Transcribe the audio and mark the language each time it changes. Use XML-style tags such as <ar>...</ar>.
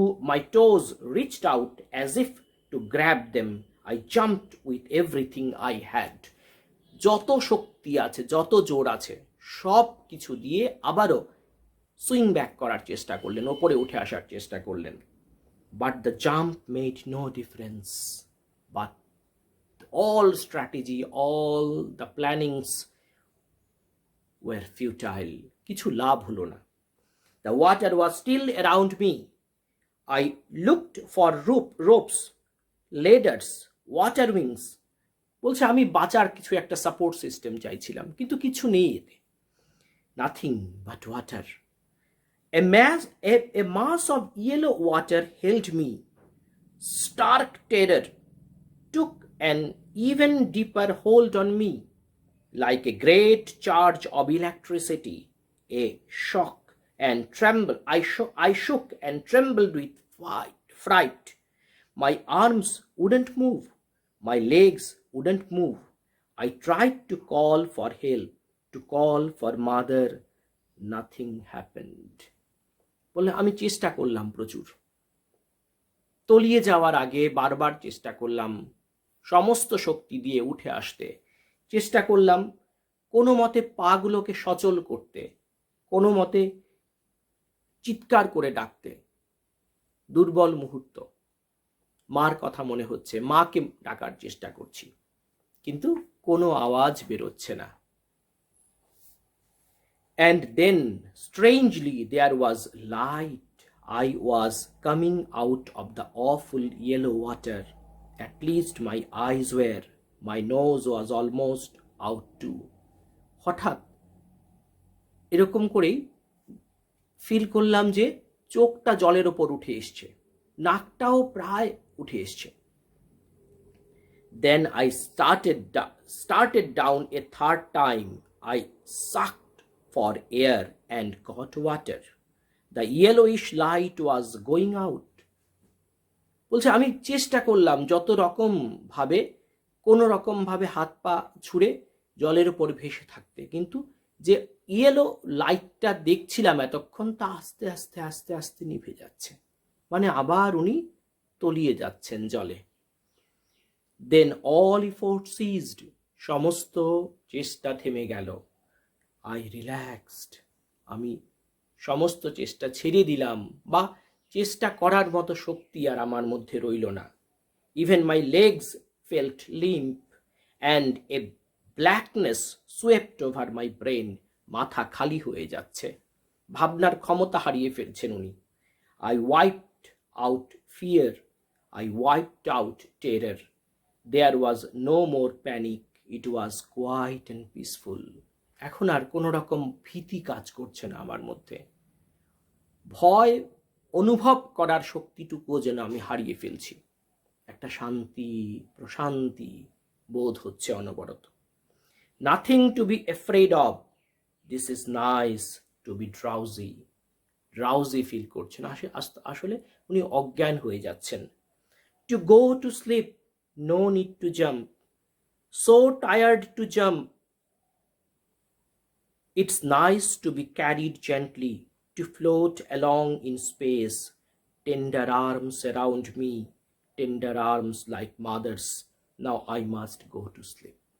<en>My toes reached out as if to grab them. I jumped with everything I had.</en> <bn>যত শক্তি আছে, যত জোর আছে, সব কিছু দিয়ে আবারও সুইং ব্যাক করার চেষ্টা করলেন, ওপরে উঠে আসার চেষ্টা করলেন।</bn> <en>But the jump made no difference. But all strategy, all the plannings were futile.</en> <bn>কিছু লাভ হলো না।</bn> <en>The water was still around me. I looked for ropes, ladders, water wings.</en> <bn>বলছে আমি বাঁচার কিছু একটা সাপোর্ট সিস্টেম চাইছিলাম, কিন্তু কিছু নেই এতে।</bn> <en>Nothing but water. A mass of yellow water held me. Stark terror took an even deeper hold on me. Like a great charge of electricity, a shock and tremble. I shook and trembled with fright. My arms wouldn't move. My legs wouldn't move. I tried to call for help, to call for mother. Nothing happened.</en> <bn>বলে আমি চেষ্টা করলাম প্রচুর, তলিয়ে যাওয়ার আগে বারবার চেষ্টা করলাম সমস্ত শক্তি দিয়ে উঠে আসতে, চেষ্টা করলাম কোনো মতে পাগুলোকে সচল করতে, কোনো মতে চিৎকার করে ডাকতে। দুর্বল মুহূর্ত, মার কথা মনে হচ্ছে, মাকে ডাকার চেষ্টা করছি, কিন্তু কোনো আওয়াজ বেরোচ্ছে না।</bn> <en>And then strangely there was light. I was coming out of the awful yellow water. At least my eyes were. My nose was almost out too.</en> <bn>হঠাৎ এরকম করেই ফিল করলাম যে চোখটা জলের ওপর উঠে এসছে, নাকটাও প্রায় উঠে এসছে।</bn> <en>Then I started down a third time. I sucked for air and got water. The yellowish light was going out.</en> <bn>বলছে আমি চেষ্টা করলাম যত রকম ভাবে, কোনো রকম ভাবে হাত পা ছুঁড়ে জলের উপর ভেসে থাকতে, কিন্তু যে ইয়েলো লাইটটা দেখছিলাম এতক্ষণ, তা আস্তে আস্তে আস্তে আস্তে নিভে যাচ্ছে, মানে আবার উনি তলিয়ে যাচ্ছেন জলে।</bn> <en>Then all effort ceased.</en> <bn>সমস্ত চেষ্টা থেমে গেল।</bn> <en>I relaxed.</en> <bn>আমি সমস্ত চেষ্টা ছেড়ে দিলাম, বা চেষ্টা করার মতো শক্তি আর আমার মধ্যে রইল না।</bn> <en>Even my legs felt limp and a blackness swept over my brain.</en> <bn>মাথা খালি হয়ে যাচ্ছে, ভাবনার ক্ষমতা হারিয়ে ফেলছেন উনি।</bn> <en>I wiped out fear. I wiped out terror. There was no more panic. It was quiet and peaceful.</en> <bn>এখন আর কোনো রকম ভীতি কাজ করছে না আমার মধ্যে। ভয় অনুভব করার শক্তিটুকুও যেন আমি হারিয়ে ফেলছি। একটা শান্তি, প্রশান্তি বোধ হচ্ছে অনবরত।</bn> <en>Nothing to be afraid of. This is nice to be drowsy.</en> <bn>Drowsy feel করছেন, আসলে উনি অজ্ঞান হয়ে যাচ্ছেন।</bn> <en>To go to sleep, no need to jump, so tired to jump. It's nice to be carried gently, to float along in space, tender arms around me, tender arms like mother's, now I must go to sleep.</en>